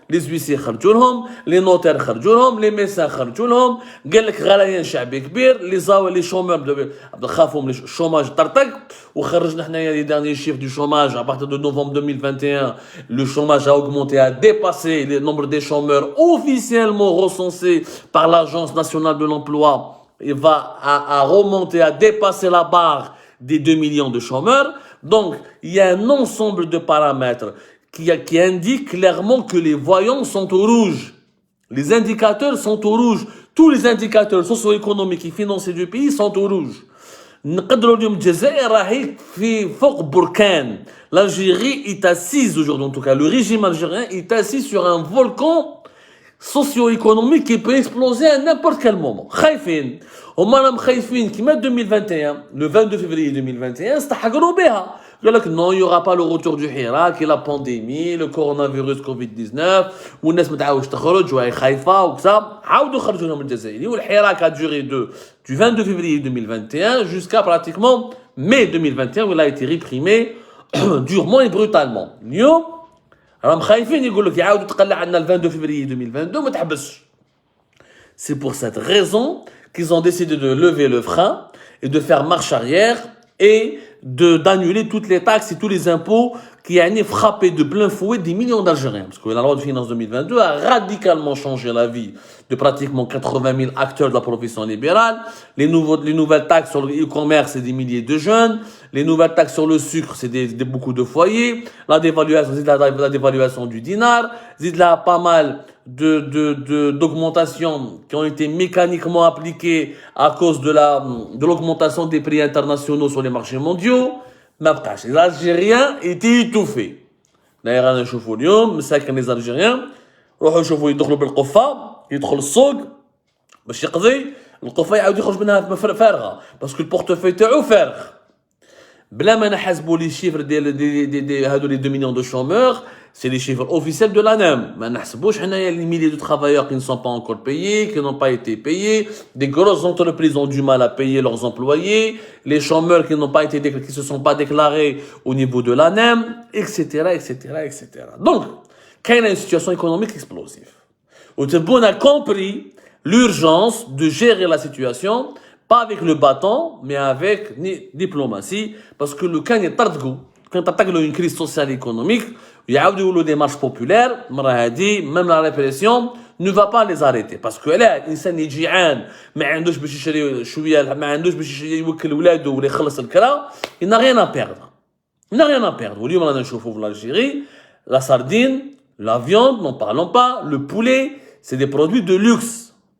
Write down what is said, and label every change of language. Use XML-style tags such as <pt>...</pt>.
<fr>les huissiers</fr> <ar>خرجوا لهم</ar> <fr>les notaires خرجوا لهم les médecins خرجوا لهم</fr> <ar>قال لك غليان شعبي كبير</ar> <fr>les chômeurs</fr> <ar>خافوا من الشوماج طرطق وخرجنا حنايا</ar> <fr>les derniers chiffres du chômage à partir de novembre 2021 le chômage a augmenté a dépassé le nombre des chômeurs officiellement recensés par l'Agence nationale de l'emploi il va à remonter à dépasser la barre des 2 millions de chômeurs. Donc, il y a un ensemble de paramètres qui indiquent clairement que les voyants sont au rouge. Les indicateurs sont au rouge. Tous les indicateurs socio-économiques et financiers du pays sont au rouge.</fr> <ar>نقدروا اليوم الجزائر راهي في فوق بركان.</ar> <fr>L'Algérie est assise aujourd'hui, en tout cas le régime algérien est assis sur un volcan socio-économique qui peut exploser à n'importe quel moment.</fr> <ar>خايفين. هما راهم خايفين كيما 2021</ar> <fr>le 22 février 2021</fr> <ar>استحقروا بها. قال لك</ar> <fr>non, il y aura pas le retour du Hirak et la pandémie, le coronavirus Covid-19</fr> <ar>والناس ما تعاودش تخرج وهي خايفه وكذا. عاودوا خرجوا لهم الجزائري والحراك</ar> <fr>a duré du 22 février 2021 jusqu'à pratiquement mai 2021 où il a été réprimé durement et brutalement.</fr> <ar>اليوم راهم خايفين يقول لك يعاودوا تقلع عندنا</ar> <fr>le 22 février 2022</fr> <ar>وما تحبسش.</ar> <fr>C'est pour cette raison qu'ils ont décidé de lever le frein et de faire marche arrière et d'annuler toutes les taxes et tous les impôts qui ont frappé de plein fouet des millions d'Algériens. Parce que la loi de finances 2022 a radicalement changé la vie de pratiquement 80 000 acteurs de la profession libérale. Les nouvelles taxes sur le e-commerce, c'est des milliers de jeunes. Les nouvelles taxes sur le sucre, c'est beaucoup de foyers. La dévaluation du dinar. Il y a pas mal d'augmentations qui ont été mécaniquement appliquées à cause de l'augmentation des prix internationaux sur les marchés mondiaux. Les Algériens étaient étouffés. D'ailleurs,</fr> <ar>أنا نشوفوا اليوم مساكن</ar> <fr>les Algériens</fr> <ar>روحوا يشوفوا يدخلوا بالقفة يدخل السوق باش يقضي القفة يعاود يخرج منها فارغة باسكو البورتفوي تاعو فارغ. بلا ما نحسبوا لي شيفر ديال هادو لي</ar> <fr>2 millions de chômeurs, c'est les chiffres officiels de l'ANAM.</fr> <ar>ما نحسبوش حنايا</ar> <fr>les milliers de travailleurs qui ne sont pas encore payés, qui n'ont pas été payés, des grosses entreprises ont du mal à payer leurs employés, les chômeurs qui se sont pas déclarés au niveau de l'ANAM, etc., etc., etc. Donc, quand il y a une situation économique explosive, Outeboun a compris l'urgence de gérer la situation, pas avec le bâton, mais avec diplomatie, parce que le cas est tardgou, quand tu attaques une crise sociale et économique, il y a des marches populaires, même la répression ne va pas les arrêter. Parce que là,</fr> <ar>l'insan est جيعان, ما عندوش باش يشري شوية, ما عندوش باش يوكل ولاده ولا يخلص الكرا,</ar> <fr>il n'a rien à perdre. Il n'a rien à perdre.</fr> <ar>واليوم رانا نشوفوا في</ar> <fr>l'Algérie, la sardine, la viande, n'en parlons pas, le poulet, c'est des produits de luxe.</fr>